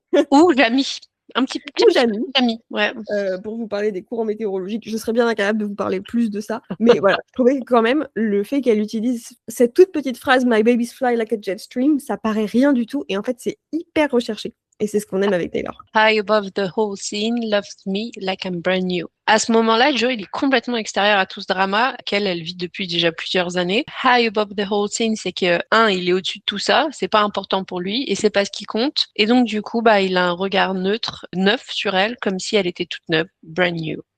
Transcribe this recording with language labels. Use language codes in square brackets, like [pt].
[fr] Ou Jamie. Un petit Jamie, ouais. Pour vous parler des courants météorologiques. Je serais bien incapable de vous parler plus de ça. Mais voilà, je trouvais que quand même, le fait qu'elle utilise cette toute petite phrase « [en] My babies fly like a jet stream [fr] », ça paraît rien du tout. Et en fait, c'est hyper recherché. Et c'est ce qu'on aime avec Taylor. [en] High above the whole scene, loves me like I'm brand new. [fr] À ce moment-là, Joe, il est complètement extérieur à tout ce drama qu'elle vit depuis déjà plusieurs années. [en] High above the whole scene, [fr] c'est que, il est au-dessus de tout ça, c'est pas important pour lui et c'est pas ce qui compte. Et donc, du coup, il a un regard neutre, neuf sur elle, comme si elle était toute neuve, [en] brand new.